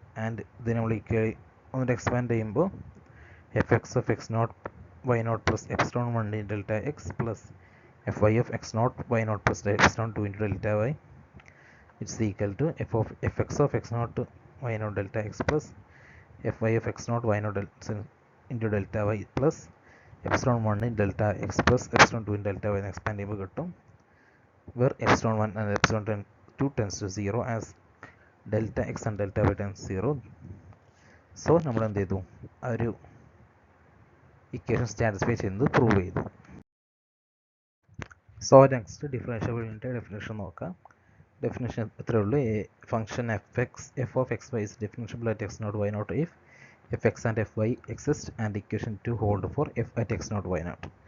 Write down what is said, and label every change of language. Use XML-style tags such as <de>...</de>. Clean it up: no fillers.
<ml>And ഇത് നമ്മൾ ഒന്നിട്ട് എക്സ്പാൻഡ് ചെയ്യുമ്പോൾ F X of X not why not plus epsilon 1 delta X plus F Y of X not why not plus epsilon 2 into delta why it's equal to F X of X not why not delta X plus F Y of X not why naught into delta Y plus epsilon 1 delta X plus epsilon 2 delta Y എന്ന് expand ചെയ്യുമ്പോൾ കിട്ടും.</ml> <en>where epsilon 1 and epsilon 2 tends to 0 as delta x and delta y tends 0.</en> <ml>So നമ്മൾ എന്ത് ചെയ്തു, ആ ഒരു equation satisfy ചെയ്യുന്നത് prove ചെയ്തു. സോ നെക്സ്റ്റ് ഡിഫറൻഷ്യബിലിറ്റിയുടെ ഡെഫിനേഷൻ നോക്കാം. ഡെഫിനേഷൻ എത്രയേ ഉള്ളൂ, function F of X Y is differentiable at X not why not if F X and F Y exist and equation 2 hold four F at X not why not.</ml>